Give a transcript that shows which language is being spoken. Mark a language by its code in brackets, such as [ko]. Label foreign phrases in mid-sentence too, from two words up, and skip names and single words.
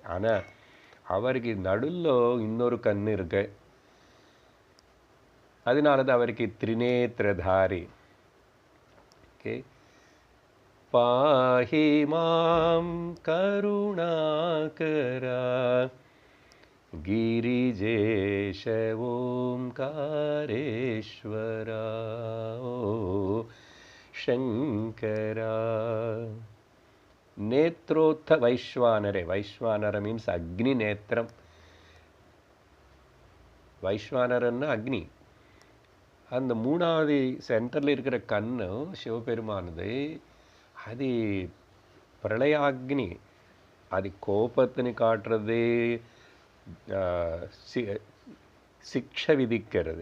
[ta] ஆனால் அவருக்கு நடுவில் இன்னொரு கண் இருக்கு, அதனால தான் அவருக்கு திரிநேத்திரதாரி. [sa] ஓகே, पाहि मां करुणाकरा गिरिजेश ओंकारेश्वरा ओ शंकरा. नेत्रोत्थ वैश्वानरे. वैश्वानर मीन्स अग्नि नेत्रम. [ta] வைஸ்வானரன்னா அக்னி. அந்த 3வது சென்டரில் இருக்கிற கண்ணு சிவபெருமானது அது பிரளயாக்னி. அது கோபத்தினை காட்டுறது, சிக்ஷை விதிக்கிறது.